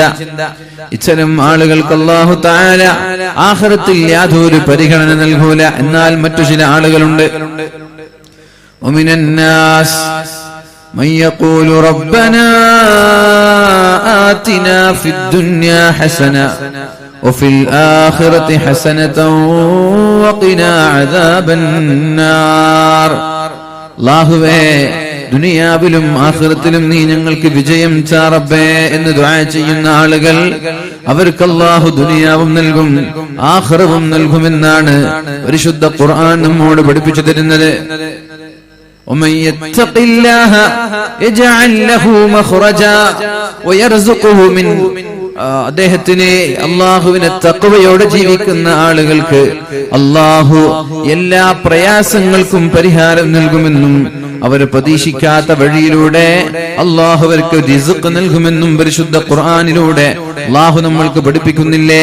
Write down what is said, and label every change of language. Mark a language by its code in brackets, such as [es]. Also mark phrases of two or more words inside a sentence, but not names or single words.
[ml] ഇത്തരം ആളുകൾക്ക് അല്ലാഹു തആല ആഖിറത്തിൽ യാതൊരു പരിഗണന നൽകൂല. എന്നാൽ മറ്റു ചില ആളുകളുണ്ട്, [ar] ومن الناس من يقول ربنا آتنا في الدنيا حسنة وفي الآخرة حسنة وقنا عذاب النار. [ml] അല്ലാഹുവേ ദുനിയാവിലും ആഖിറത്തിലും നീ ഞങ്ങൾക്ക് വിജയം താ റബ്ബേ എന്ന് ദുആ ചെയ്യുന്ന ആളുകൾ, അവർക്ക് അല്ലാഹു ദുനിയാവും നൽകും ആഖിറവും നൽകുമെന്നാണ് പരിശുദ്ധ ഖുർആൻ നമ്മോട് പഠിപ്പിച്ചു തരുന്നത്. [ar] ومن يتق الله يجعل له مخرجا ويرزقه من, [ml] അദ്ദേഹത്തിന് അല്ലാഹുവിനെ തഖ്വയോടെ ജീവിക്കുന്ന ആളുകൾക്ക് അല്ലാഹു എല്ലാ പ്രയാസങ്ങൾക്കും പരിഹാരം നൽകുമെന്നും അവർ പ്രതീക്ഷിക്കാത്ത വഴിയിലൂടെ അല്ലാഹു അവർക്ക് റിസ്ഖ് നൽകുമെന്നും പരിശുദ്ധ ഖുർആനിലൂടെ അല്ലാഹു നമ്മൾക്ക് പഠിപ്പിക്കുന്നില്ലേ?